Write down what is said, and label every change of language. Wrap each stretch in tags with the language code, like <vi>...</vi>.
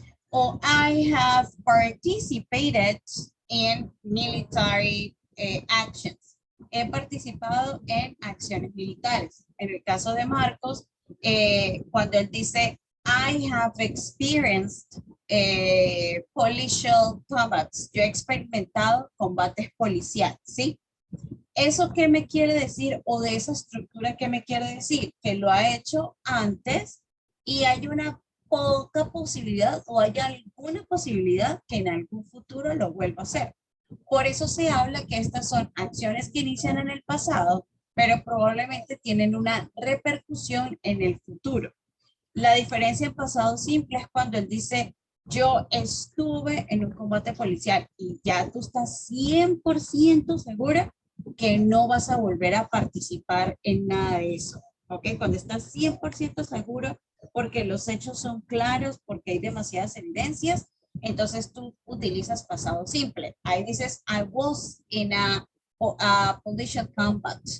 <en>O I have participated in military actions.</en> <es>He participado en acciones militares. En el caso de Marcos, cuando él dice,</es> <en>I have experienced policial combats.</en> <es>Yo he experimentado combates policiales, ¿sí? ¿Eso qué me quiere decir? O de esa estructura, ¿qué me quiere decir? Que lo ha hecho antes y hay una poca posibilidad o hay alguna posibilidad que en algún futuro lo vuelva a hacer. Por eso se habla que estas son acciones que inician en el pasado, pero probablemente tienen una repercusión en el futuro. La diferencia en pasado simple es cuando él dice, yo estuve en un combate policial y ya tú estás 100% segura que no vas a volver a participar en nada de eso. ¿Ok? Cuando estás 100% seguro porque los hechos son claros, porque hay demasiadas evidencias, entonces tú utilizas pasado simple. Ahí dices,</es> <en>I was in a policial combat.</en>